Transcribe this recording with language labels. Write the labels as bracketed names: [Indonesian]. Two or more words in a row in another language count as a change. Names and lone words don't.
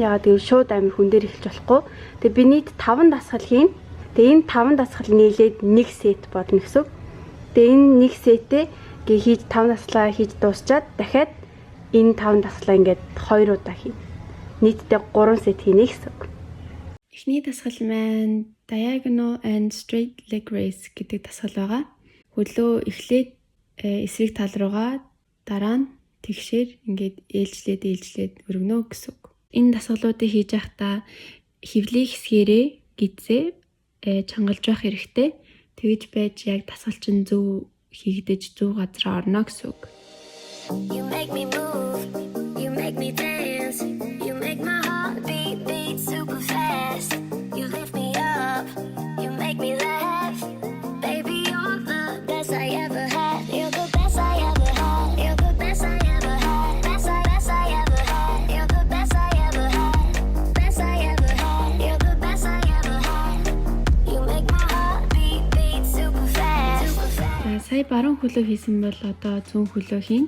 [Mongolian] Ягаад гэвэл шууд амир хүн дээр эхэлж болохгүй. Тэгээ би нийт 5 дасгал хийн. Тэгээ энэ 5 дасгал нийлээд 1 сет болно гэсэн. Тэгээ энэ 1 сетээ хийж 5 дасгалаа хийж дуусчаад дахиад энэ 5 дасгалаа ингээд 2 удаа хийн. Нийтдээ 3 сет хийнэ гэсэн. Эхний дасгал маань [English] diagonal and straight leg raise [Mongolian] гэдэг дасгал байгаа. Хөлөө эхлээд эсрэг тал руугаа дараа нь тэгшээр ингээд ээлжлээд өргөнө гэсэн үг. Энэ дасгалуудыг хийж байхдаа хөвлийн хэсгээрээ гидсээ чангалж байх хэрэгтэй. Тэгж байж яг дасгалчин зөв хийгдэж зөв газар орно гэсэн үг. [English] You make me move, you make me dance, you make my heart beat super fast. You lift me up, you make me laugh. Baby, you're the best I ever had. You're the best I ever had. You're the best I ever had. Best I ever had. You're the best I ever had. Best I ever had. You're the best I ever had. You make my heart beat super fast. [Mongolian] Сая баруун хөлөө хийсэн бол одоо зүүн хөлөө хийн.